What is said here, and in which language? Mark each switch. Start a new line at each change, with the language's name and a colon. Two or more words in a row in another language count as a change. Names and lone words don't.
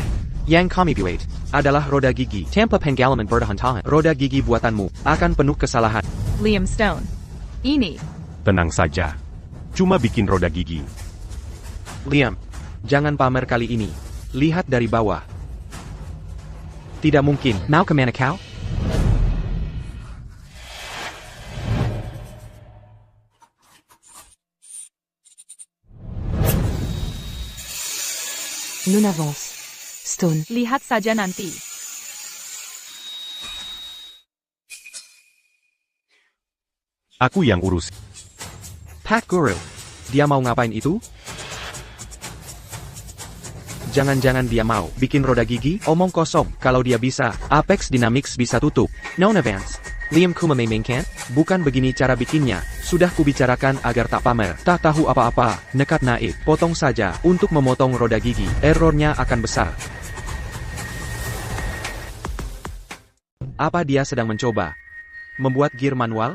Indonesian: Yang kami buat adalah roda gigi. Tanpa pengalaman bertahun-tahun, roda gigi buatanmu akan penuh kesalahan. Liam Stone. Ini. Tenang saja. Cuma bikin roda gigi. Liam, jangan pamer kali ini. Lihat dari bawah. Tidak mungkin. Mau kemana kau? Non avance. Stone. Lihat saja nanti. Aku yang urus. Pak Guru. Dia mau ngapain itu? Jangan-jangan dia mau bikin roda gigi? Omong kosong. Kalau dia bisa, Apex Dynamics bisa tutup. Non avance. Liam Kuma memainkan? Bukan begini cara bikinnya. Sudah kubicarakan agar tak pamer. Tak tahu apa-apa. Nekat naik. Potong saja. Untuk memotong roda gigi, errornya akan besar. Apa dia sedang mencoba? Membuat gear manual?